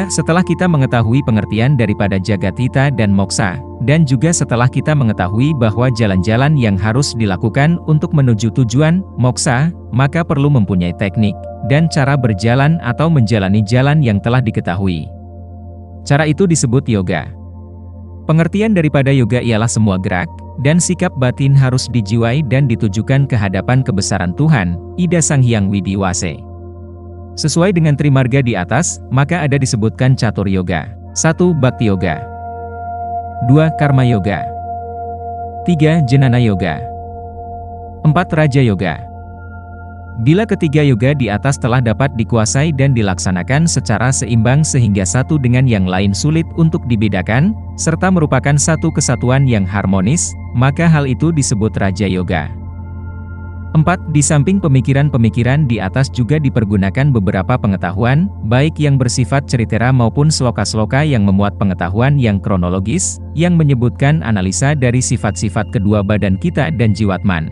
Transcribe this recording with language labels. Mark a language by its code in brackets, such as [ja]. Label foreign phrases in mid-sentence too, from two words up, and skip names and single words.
[id] Setelah kita mengetahui pengertian daripada Jagatita dan Moksa, dan juga setelah kita mengetahui bahwa jalan-jalan yang harus dilakukan untuk menuju tujuan, Moksa, maka perlu mempunyai teknik, dan cara berjalan atau menjalani jalan yang telah diketahui. Cara itu disebut yoga. Pengertian daripada yoga ialah semua gerak dan sikap batin harus dijiwai dan ditujukan ke hadapan kebesaran Tuhan, Ida Sang Hyang Widi Wase. Sesuai dengan trimarga di atas, maka ada disebutkan catur yoga. 1. Bhakti yoga. 2. Karma yoga. 3. Jnana yoga. 4. Raja yoga. Bila ketiga yoga di atas telah dapat dikuasai dan dilaksanakan secara seimbang sehingga satu dengan yang lain sulit untuk dibedakan, serta merupakan satu kesatuan yang harmonis, maka hal itu disebut Raja Yoga. 4. Di samping pemikiran-pemikiran di atas juga dipergunakan beberapa pengetahuan, baik yang bersifat ceritera maupun sloka-sloka yang memuat pengetahuan yang kronologis, yang menyebutkan analisa dari sifat-sifat kedua badan kita dan jiwatman.